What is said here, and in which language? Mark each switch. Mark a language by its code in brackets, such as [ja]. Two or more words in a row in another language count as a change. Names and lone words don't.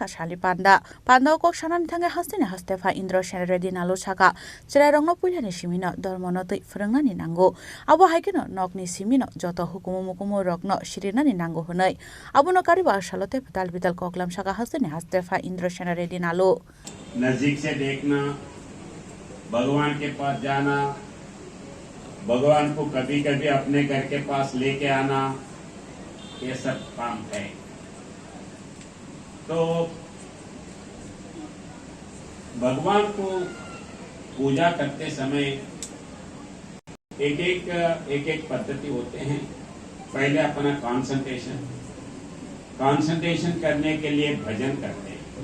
[trp] shali panda kok shanan thanga hastine hastefa indro shen ready nalo chaka chirarang no pula ni simino dormono tei frangna ni nango abo haikino nokni simino joto hukumu mukumu rokno shirina ni nango hunai abuno kariba asalote patal bital koklam shaka hastine hastefa indro shen ready nalo [hi] नजदीक से देखना भगवान के पास जाना भगवान को कभी कभी अपने घर के पास लेके आना ये सब काम है तो भगवान को पूजा करते समय एक एक पद्धति होते हैं पहले अपना कंसंट्रेशन करने के लिए भजन करते हैं